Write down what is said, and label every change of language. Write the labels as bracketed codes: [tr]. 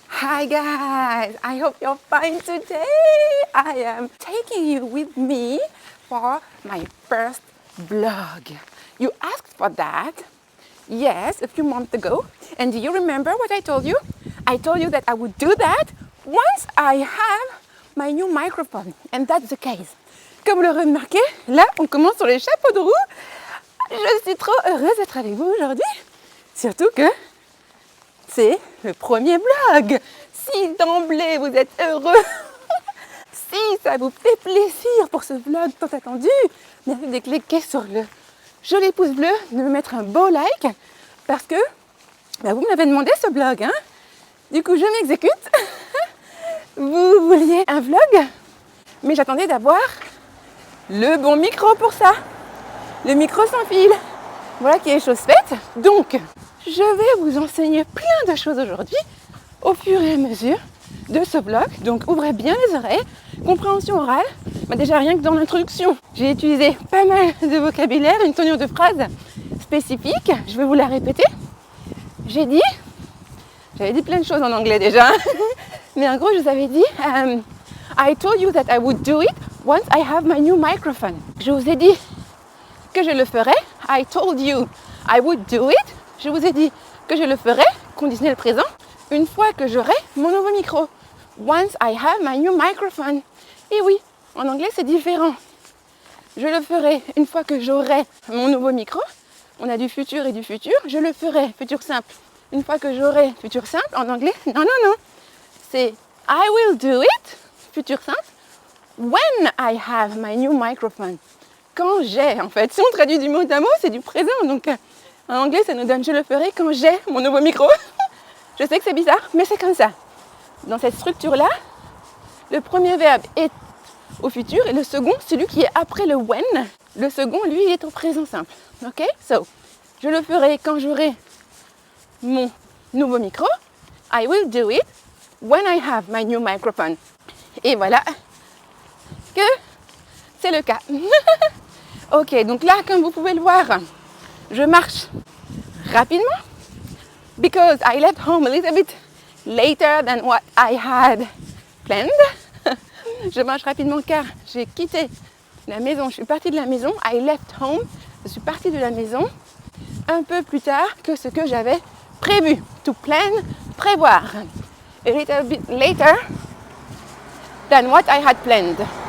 [en] Hi guys, I hope you're fine today. I am taking you with me for my first vlog. You asked for that, yes, a few months ago. And do you remember what I told you? I told you that I would do that once I have my new microphone. And that's the case. [fr] Comme vous le remarquez, là, on commence sur les chapeaux de roue. Je suis trop heureuse d'être avec vous aujourd'hui. Surtout que c'est le premier vlog. Si d'emblée vous êtes heureux, si ça vous fait plaisir pour ce vlog tant attendu, merci de cliquer sur le joli pouce bleu, de me mettre un beau like, parce que vous m'avez demandé ce vlog. Hein. Du coup, je m'exécute. Vous vouliez un vlog, mais j'attendais d'avoir le bon micro pour ça. Le micro sans fil. Voilà qui est chose faite. Donc, je vais vous enseigner plein de choses aujourd'hui au fur et à mesure de ce vlog. Donc, ouvrez bien les oreilles. Compréhension orale. Déjà, rien que dans l'introduction, j'ai utilisé pas mal de vocabulaire, une tournure de phrase spécifique. Je vais vous la répéter. J'avais dit plein de choses en anglais déjà. Mais en gros, je vous avais dit [en] I told you that I would do it once I have my new microphone. [fr] Je vous ai dit que je le ferais. [en] I told you I would do it. [fr] Je vous ai dit que je le ferai, conditionnel présent, une fois que j'aurai mon nouveau micro. [en] Once I have my new microphone. [fr] Et oui, en anglais c'est différent. Je le ferai une fois que j'aurai mon nouveau micro. On a du futur et du futur. Je le ferai, futur simple, une fois que j'aurai futur simple. En anglais, non. [en] C'est I will do it, futur simple, when I have my new microphone. [fr] Quand j'ai, en fait. Si on traduit du mot à mot, c'est du présent. Donc, en anglais, ça nous donne je le ferai quand j'ai mon nouveau micro. Je sais que c'est bizarre, mais c'est comme ça. Dans cette structure-là, le premier verbe est au futur et le second, celui qui est après le when, le second, lui, est au présent simple. Ok? So, je le ferai quand j'aurai mon nouveau micro. [en] I will do it when I have my new microphone. [fr] Et voilà que c'est le cas. Ok, donc là, comme vous pouvez le voir, je marche rapidement [en] because I left home a little bit later than what I had planned. [fr] Je marche rapidement car j'ai quitté la maison, je suis partie de la maison. [en] I left home, [fr] je suis partie de la maison un peu plus tard que ce que j'avais prévu. [en] To plan, prévoir. A little bit later than what I had planned.